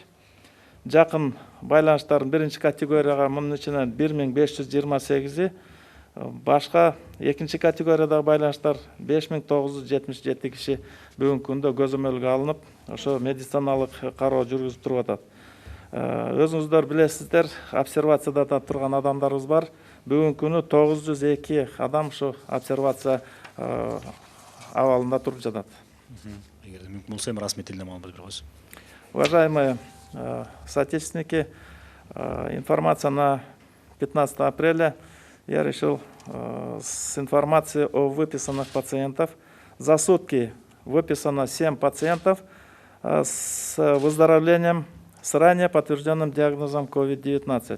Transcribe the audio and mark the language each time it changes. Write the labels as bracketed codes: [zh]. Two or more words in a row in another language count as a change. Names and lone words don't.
[ky] Жакын байланыштардын биринчи категорияга мунун ичинен 1528, башка экинчи категориядагы байланыштар 5977 киши бүгүнкү күндө көзөмөлгө алынып, ошо медициналык кароо жүргүзүп туруп атат. Өзүңүздөр билесиздер, обсервацияда да турган адамдарыбыз бар. Бүгүнкү күнү 902 адам ушу обсервация абалында туруп жатат. Эгерде мүмкүн болсо, эми расмий тилде маалымат берип коесуз. [ru] Уважаемые соотечественники, информация на 15 апреля я решил с информацией о выписанных пациентов. За сутки выписано 7 пациентов с выздоровлением с ранее подтвержденным диагнозом COVID-19.